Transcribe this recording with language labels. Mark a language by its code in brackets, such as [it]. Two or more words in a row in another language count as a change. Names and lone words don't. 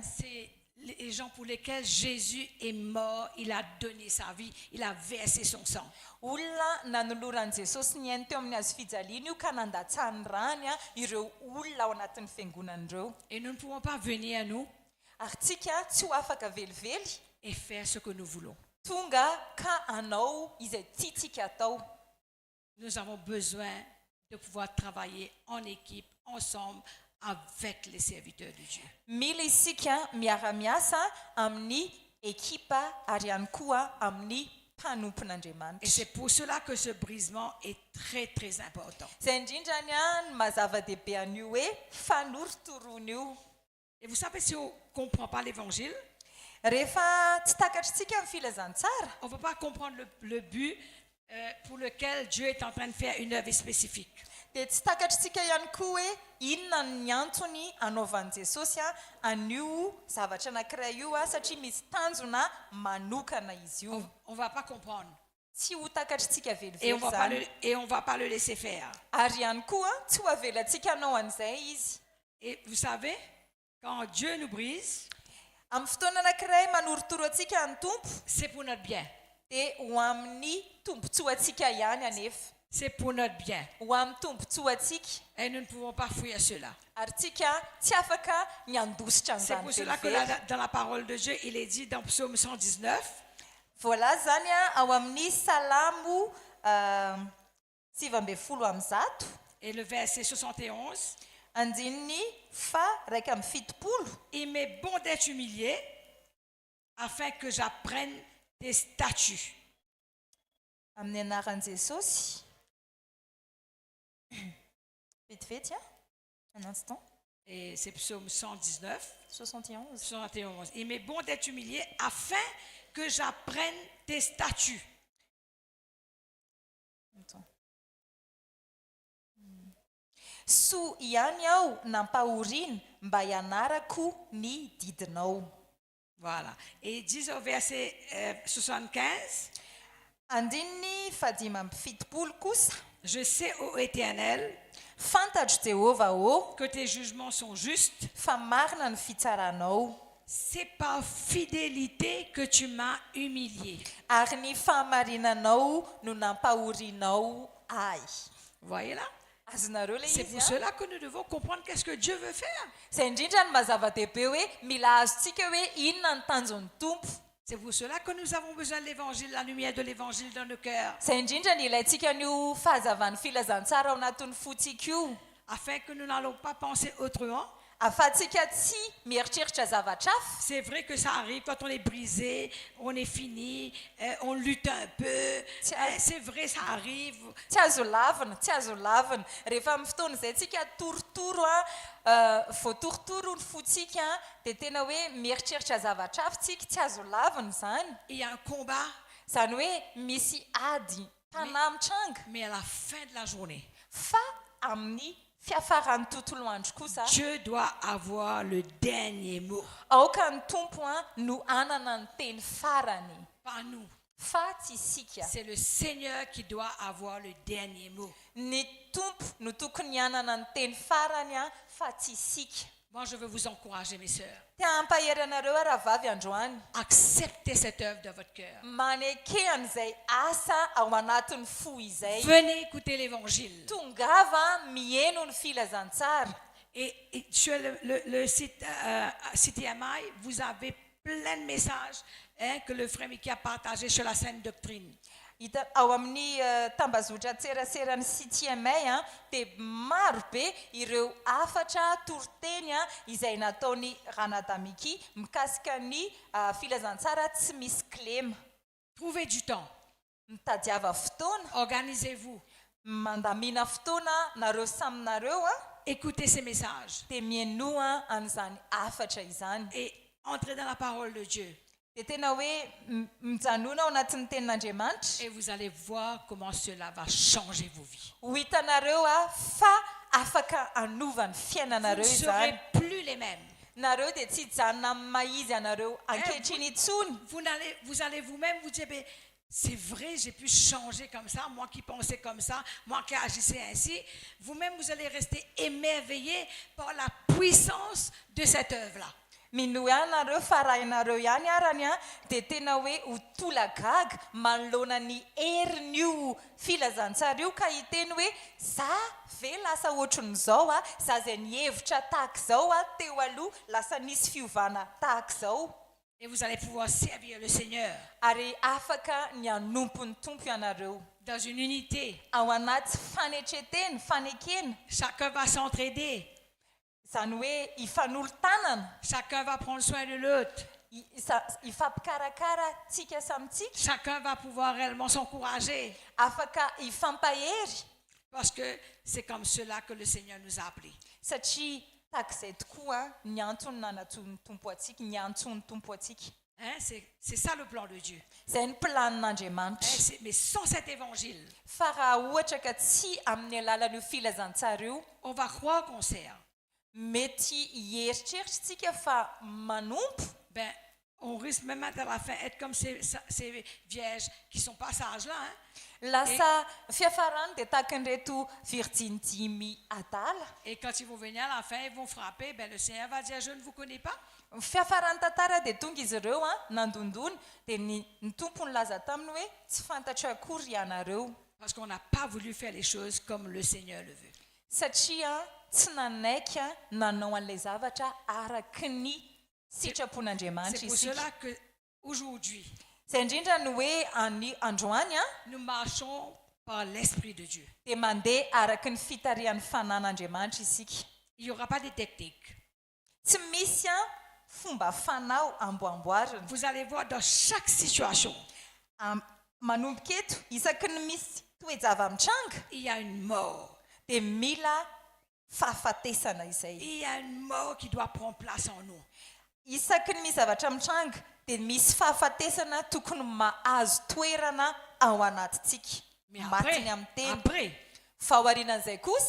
[fr] C'est les gens pour lesquels Jésus est mort, il a donné sa vie, il a versé son sang. [mg] olona nanoloran'i jesosy ny ainy teo amin'ny hazo fijaliana io ka nandatsahany rany ireo olona ao anatin'ny fiangonan'ireo. [fr] Et nous ne pouvons pas venir à nous [mg] ary tsika tsy ho afaka velively [fr] et faire ce que nous voulons. [mg] tonga ka anao izay tiatsika atao. [fr] Nous avons besoin de pouvoir travailler en équipe, ensemble, avec les serviteurs de Dieu. [mg] mila isika miara-miasa amin'ny ekipa ary ihany koa amin'ny mpanompon'Andriamanitra. [fr] Et c'est pour cela que ce brisement est très très important. [mg] zay indrindrany ny mazava-dehibe an'io hoe fanoritoroana io. [fr] Et vous savez, si on ne comprend pas l'évangile, [mg] rehefa tsy takatritsika amin'ny filazantsara [fr] on ne peut pas comprendre le but pour lequel Dieu est en train de faire une œuvre spécifique. [mg] dia tsy takatritsika ihany koa hoe inona ny antony anaovan'i jesosy an'io zavatra anankiray io satria misy tanjona manokana izy io. [fr] On ne va pas comprendre. [mg] tsy ho takatritsika [fr] Et on [mg] velively zany [fr] ne va pas le laisser faire. [mg] ary ihany koa tsy ho avelantsika anao an'izay izy. [fr] Et vous savez, quand Dieu nous brise, [mg] amin'ny fotoana anankiray manoritoro atsika ny tompo [fr] c'est pour notre bien. [mg] dia ho amin'ny tombontsoa atsika ihany anefa. [fr] C'est pour notre bien. [mg] ho amin'ny tombontsoa atsika [fr] Et nous ne pouvons pas fuir cela. [mg] ary tsika tsy afaka ny andositra [fr] C'est pour [mg] an'izany [fr] cela que [mg] velively. [fr] dans la parole de Dieu, il est dit dans Psaume 119, [mg] voalaza zany ao amin'ny salamo 7:100 [fr] et le verset 71, [mg] andininy fa raika amin'ny fitopolo. [fr] il m'est bon d'être humilié afin que j'apprenne tes statuts. [mg] amin'ny anaran'i jesosy vetivety [fr] un instant Et c'est Psaume 119, 71. 71. Il m'est bon d'être humilié afin que j'apprenne tes statuts. Attends. [mg] Soa ihany aho nampahoriana mba hianarako ny didinao. [fr] Voilà. Et il dit au verset 75, [mg] andininy fadimy amby fitopolo kosa [fr] je sais, ô Éternel, [mg] fantatro Jehova [fr] que tes jugements sont justes. [mg] fa marina ny fitsaranao [fr] C'est par fidélité que tu m'as humilié. [mg] ary ny fahamarinanao no nampahorinao ahy. [fr] Vous voyez là? [mg] Azonareo le [fr] C'est [mg] izy [fr] pour cela que nous devons comprendre qu'est-ce que Dieu veut faire. [mg] zay indrindra ny mazava-dehibe hoe mila azontsika hoe inona ny tanjon'ny tompo. [fr] C'est pour cela que nous avons besoin de l'évangile, la lumière de l'évangile dans nos cœurs, [mg] zay indrindra ny ilayntsika nio fahazavan'ny filazantsara ao anatin'ny fotsika io [fr] afin que nous n'allons pas penser autrement. [mg] ahafahantsika tsy mieritreritra zavatra hafa. [fr] C'est vrai que ça arrive quand on est brisé, on est fini, on lutte un peu. C'est vrai, ça arrive. [mg] tsy azo lavina rehefa amin'ny fotoana izay tsika torotoro voatorotoro ny fotsika dia tena hoe mieritreritra zavatra hafa tsika tsy azo lavina zany. [fr] Il y a un combat, [mg] zany hoe misy ady tanamitranga [fr] mais à la fin de la journée, [mg] fa amin'ny fiafaran'ny tontolo andro kosa [fr] Dieu doit avoir le dernier mot. [mg] aoka ny tompo no anana ny teny farany [fr] Pas nous. [mg] fa tsy isika. [fr] C'est le Seigneur qui doit avoir le dernier mot. [mg] ny tompo no tokony anana ny teny farany fa tsy isika. [fr] Moi, je veux vous encourager, mes sœurs. [mg] tia ampahery anareo raha vavy androany [fr] Acceptez cette œuvre dans votre cœur. [mg] maneke an'izay asa ao anatin'ny fo izay. [fr] Venez écouter l'évangile. [mg] tongava mieno ny filazantsara. [fr] Et sur le site CTMI, vous avez plein de messages que le frère Mickey a partagé sur la saine doctrine. [mg] Ao amin'ny tambazotra tserasera ny CTMA dia maro be ireo afatra toriteny izay nataony Ranadamiki mikasika ny filazantsara tsy misy klema. [fr] Trouvez du temps. [mg] Mitadiava fotoana. [fr] Organisez-vous. [mg] Mandamina fotoana nareo samy nareo [fr] écoutez ces messages. [mg] Dia mienoa an'izany afatra izany. [fr] Et entrez dans la parole de Dieu. [mg] Dia tena hoe mijanona ao anatin'ny tenin'Andriamanitra. [fr] Et vous allez voir comment cela va changer vos vies. [mg] Ho hitanareo fa afaka hanovany fiainanareo [fr] Vous ne [mg] izany. [fr] serez plus les mêmes. [mg] Nareo dia tsy hijanona amin'ny maizy anareo ankehitriny intsony. [fr] Vous allez vous-même vous dire, c'est vrai, j'ai pu changer comme ça, moi qui pensais comme ça, moi qui agissais ainsi. Vous-même, vous allez rester émerveillés par la puissance de cette œuvre-là. [mg] Minoa anareo farahinareo ihany arany dia tena hoe ho tolagaga manoloana ny herin'io filazantsara io ka hiteny hoe za ve lasa ohatran'izao za izay nihevitra tahaka izao teo aloha lasa nisy fiovana tahaka izao. [fr] Et vous allez pouvoir servir le Seigneur. [mg] Ary afaka ny hanompo ny tompo ianareo. [fr] Dans une unité. [mg] Ao anaty fanetreteny, fanekena. [fr] Chacun va s'entraider. [mg] Zany hoe hifanolo-tanana. [fr] Chacun va prendre soin de l'autre. [mg] Hifampikarakara tsika samy tsika. [fr] Chacun va pouvoir réellement s'encourager. [mg] Afaka hifampahery. [fr] Parce que c'est comme cela que le Seigneur nous a appelés. [mg] Satria takizay tokoa ny antony nanatsoiny tompo atsika, ny antsony tompo atsika. [fr] C'est ça le plan de Dieu. [mg] Zay ny planin'Andriamanitra. [fr] Mais sans cet évangile, [mg] fa raha ohatra ka tsy amin'ny alalan'io filazantsara io, [fr] on va croire qu'on sert. [mg] Mety hieritreritsika fa manompo. [fr] On risque même à la fin être comme ces vierges qui sont pas sages là. [mg] Lasa fiafarany dia takan'ireto virginy dimy adala. [fr] Et quand ils vont venir à la fin, ils vont frapper. Le Seigneur va dire, je ne vous connais pas. [mg] Fiafarany tantara dia tonga izy ireo nandondona dia ny tompony laza taminy hoe tsy fantatra akory ianareo. [fr] Parce qu'on n'a pas voulu faire les choses comme le Seigneur le veut. [mg] Satria tsy nanaiky nanao an'ilay zavatra araky ny sitrapon'Andriamanitra isika. [fr] C'est pour cela que aujourd'hui, [mg] zay indrindra ny hoe androany [fr] nous marchons par l'Esprit de Dieu. [mg] Dia mandeha araky ny fitarian'ny fanan'Andriamanitra isika. [fr] Il n'y aura pas de technique. [mg] Tsy misy fomba fanao amboamboarina. [fr] Vous allez voir dans chaque situation. [mg] Manomboka eto isaky ny misy toejava mitranga. [fr] Il y a une mort. [mg] Dia mila fahafatesana izay. [fr] Il y a une mort qui doit prendre place en nous. [mg] Isaky ny misy zavatra mitranga dia misy fahafatesana tokony mahazo toerana ao anatintsika. Matiny amin'ny teny. Fa aorianan'izay kosa,